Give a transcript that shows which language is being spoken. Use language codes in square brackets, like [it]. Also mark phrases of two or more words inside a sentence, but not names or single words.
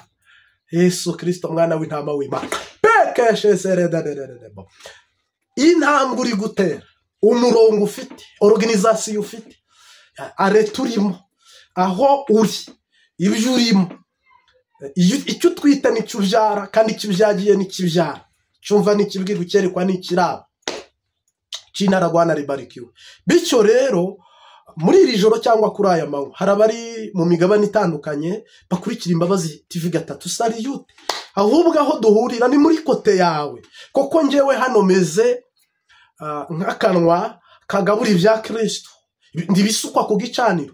[rw] Yesu Kristo mwana w'intama w'Imana. Intambwe uri gutera, umurongo ufite, organization ufite, areta urimo, aho uri, ibyo urimo, icyo twita nicyo ubyara, kandi ikibyagiye n'ikibyara, cyumva n'ikibwirwa cyerekwa n'ikiraba. [sw] Jina la Bwana libarikiwe. [rw] Bityo rero muri iri joro cyangwa kuri aya manywa hari abari mu migabane itandukanye bakurikira Imbabazi TV 3 Saliyute, ahubwo aho duhurira ni muri kote yawe, koko njyewe hano meze nk'akanwa kagabura ibya Kristo, ndibisukwa ku gicaniro.